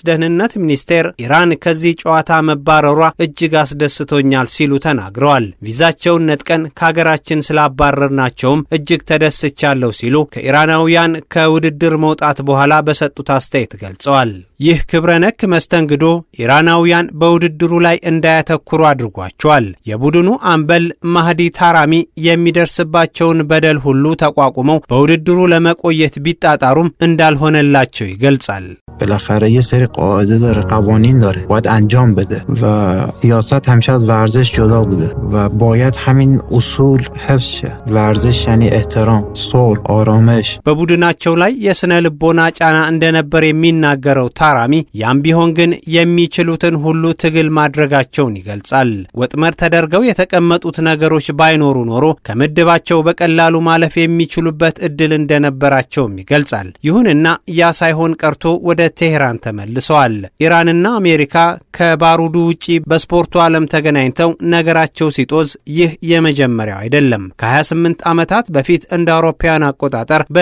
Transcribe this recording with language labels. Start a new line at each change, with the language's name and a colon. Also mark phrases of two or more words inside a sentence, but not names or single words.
Amharic: ደህንነት ሚኒስቴር ኢራን ከዚህ ጨዋታ መባረሯ እጅግ አስደስቶኛል ሲሉ ተናግረዋል። ቪዛቸውን ነጥቀን ከሀገራችን ስላባረርናቸውም እጅግ ተደስቻለሁ ሲሉ ከኢራናውያን ከውድድር መውጣት በኋላ በሰጡት አስተያየት ገልጸዋል። ይህ ክብረነክ መስተንግዶ ኢራናውያን በውድድሩ ላይ እንዳያተኩሩ አድርጓቸዋል። የቡድኑ አምበል ማህዲ ታራሚ የሚደርስባቸውን በደል ሁሉ ተቋቁመው በውድድሩ ለመቆየት ቢጣጣሩም እንዳልሆነላቸው ይገልጻል።
Persian: بالاخره یه سری قاعده داره، قوانین داره، باید انجام بده و سیاست همیشه از ورزش جدا بوده و باید همین اصول حفظ شه. ورزش یعنی احترام، صلح، آرامش.
Amharic: በቡድናቸው ላይ የስነ ልቦና ጫና እንደነበር የሚናገረው ታራሚ ያም ቢሆን ግን የሚችሉትን ሁሉ ትግል ማድረጋቸውን ይገልጻል። ወጥመድ ተደርገው የተቀመጡት ነገሮች ባይኖሩ ኖሮ ከምድባቸው በቀላሉ ማለፍ የሚችሉበት እድል እንደነበራቸውም ይገልጻል። ይሁንና ያ ሳይሆን ቀርቶ ወደ ቴህራን ተመልሰዋል። ኢራንና አሜሪካ ከባሩዱ ውጪ በስፖርቱ ዓለም ተገናኝተው ነገራቸው ሲጦዝ ይህ የመጀመሪያው አይደለም። ከ28 ዓመታት በፊት እንደ አውሮፓውያን አቆጣጠር